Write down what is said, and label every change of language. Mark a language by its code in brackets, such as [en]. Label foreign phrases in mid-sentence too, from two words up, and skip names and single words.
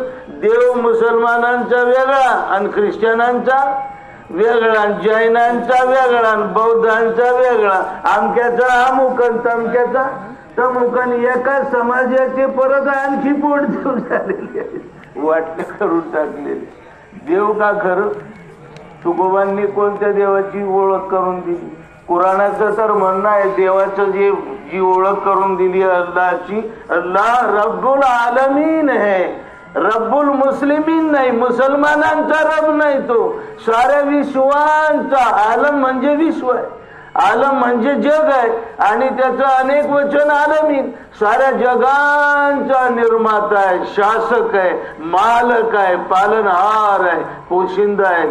[mr] देव मुसलमानांचा वेगळा आणि ख्रिश्चनांचा वेगळा, जैनांचा वेगळा, बौद्धांचा वेगळा, अमक्याचा अमुक तमक्याचा तमुक, एका समाजाचे परत आणखी पोटदेव झालेले वाटणे करून टाकलेले. देव का खरं? तुकोबांनी कोणत्या देवाची ओळख करून दिली? कुराणाचं तर म्हणणं आहे देवाचं जी ओळख करून दिली अल्लाहची, अल्लाह [ar] رب العالمين [mr] है, [ar] رب المسلمين [mr] नाही, मुसलमानांचा रब नाही, तो साऱ्या विश्वांचा. आलम म्हणजे विश्व आहे, आलम म्हणजे जग आहे आणि त्याचं अनेक वचन आलमीन, साऱ्या जगांचा निर्माता आहे, शासक आहे, मालक आहे, पालनहार आहे, पोशिंदा आहे.